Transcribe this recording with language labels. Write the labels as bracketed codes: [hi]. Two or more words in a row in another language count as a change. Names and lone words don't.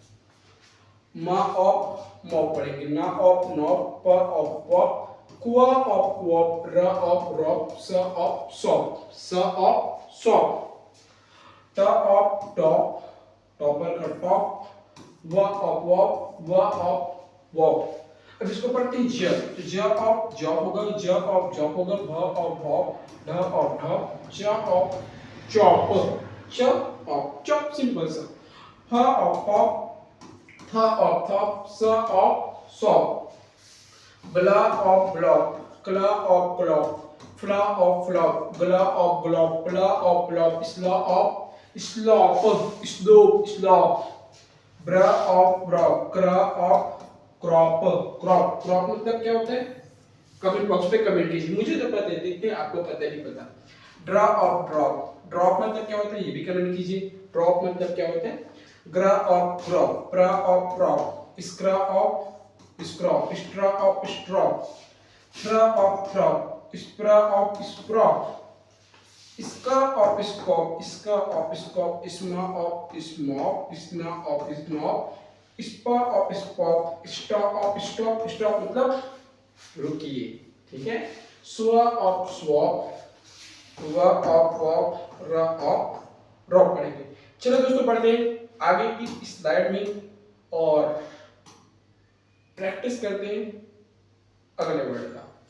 [hi] म ऑफ मॉप पढ़ेंगे, न ऑफ नॉप, प ऑफ पॉप, क्वा ऑफ क्वॉप, र ऑफ रॉप, स ऑफ सॉप, स ऑफ सॉप, ट ऑफ टॉप, टॉपर का टॉप, व ऑफ वॉप, व ऑफ वॉप। अब इसको पढ़ते हैं ज, तो ज ऑफ जॉब होगा, ज ऑफ जॉब होगा, भ ऑफ भॉप, ढ ऑफ ढॉप, च ऑफ चॉप, च ऑफ चॉप, सिंपल सा। ह ऑफ हॉप, थ ऑफ थॉप, स ऑफ सॉप, ब्ला ऑफ ब्लॉक, क्ला ऑफ क्लॉप, फ्ला ऑफ फ्लॉप, ग्ला ऑफ ग्लॉप, प्ला ऑफ प्लॉप, स्ला ऑफ स्लॉप, स्लोप स्लॉप, ब्रा ऑफ ब्रॉप, क्रा ऑफ क्रॉप, क्रॉप, क्रॉप मतलब क्या होता है [en] comment box [hi] पे कमेंट कीजिए, मुझे तो पता है, देखते हैं आपको पता नहीं पता। ड्रा ऑफ ड्रॉप, ड्रॉप मतलब क्या होता है ये भी कमेंट कीजिए। ड्रॉप मतलब क्या होता है, ग्रा ऑफ क्रॉप, प्रा ऑफ प्रॉप, स्क्रा ऑफ स्क्रॉप, स्ट्रा ऑफ स्ट्रॉप, थ्रा ऑफ थ्रॉप, स्प्रा ऑफ स्प्रॉप, इसका ऑफ स्कॉप, इसका ऑफ स्कॉप, इसमा ऑफ स्मॉप, इसना ऑफ स्नॉप, स्पा ऑफ स्पॉप, स्टा ऑफ स्टॉप, स्टॉप मतलब रुकिए, ठीक है। स्व ऑफ स्वॉप, व ऑफ वॉप, र ऑफ रॉप पढ़ेंगे। चलो दोस्तों पढ़ते हैं आगे की स्लाइड में और प्रैक्टिस करते हैं अगले वर्ड का।